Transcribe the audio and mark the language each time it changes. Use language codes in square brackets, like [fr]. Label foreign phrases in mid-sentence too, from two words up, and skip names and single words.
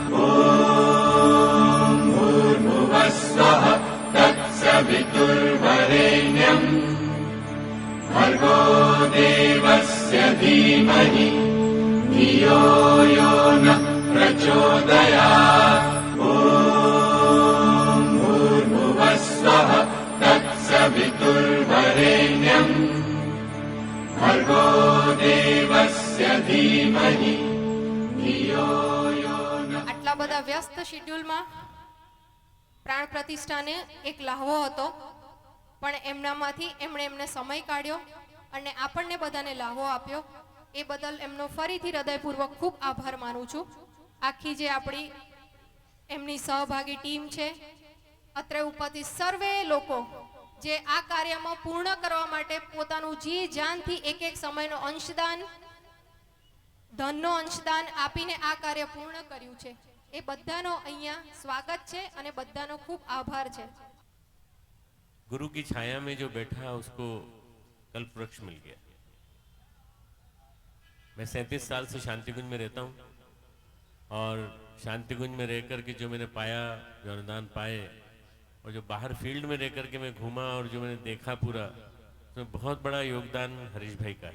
[sa] तत्सवितुर्वरेण्यं भर्गो देवस्य धीमहि धियो यो नः प्रचोदयात्। ॐ भूर्भुवस्सुवः तत्सवितुर्वरेण्यं भर्गो देवस्य धीमहि धियो यो नः। [gu] આટલા બધા વ્યસ્ત શેડ્યુલમાં પ્રાણ પ્રતિષ્ઠાને એક લહાવો હતો, પણ એમનામાંથી એમને સમય કાઢ્યો અને આપણને બધાને લહાવો આપ્યો। એ બદલ એમનો ફરીથી હૃદયપૂર્વક ખૂબ આભાર માનું છું। આખી જે આપણી એમની સહભાગી ટીમ છે, અત્રે ઉપરથી સર્વે લોકો જે આ કાર્યમાં પૂર્ણ કરવા માટે પોતાનું જી જાનથી એક એક સમયનો અંશદાન, ધનનો અંશદાન આપીને આ કાર્ય પૂર્ણ કર્યું છે, એ બધાનો અહીંયા સ્વાગત છે અને બધાનો ખૂબ આભાર છે। [hi] गुरु की छाया में जो बैठा उसको कल्प वृक्ष मिल गया। मैं 37 साल से शांतिकुंज में रहता हूँ और शांतिकुंज में रहकर के जो मैंने पाया, जो अनुदान पाए और जो बाहर फील्ड में रहकर के मैं घूमा और जो मैंने देखा पूरा, उसमें बहुत बड़ा योगदान हरीश भाई का है।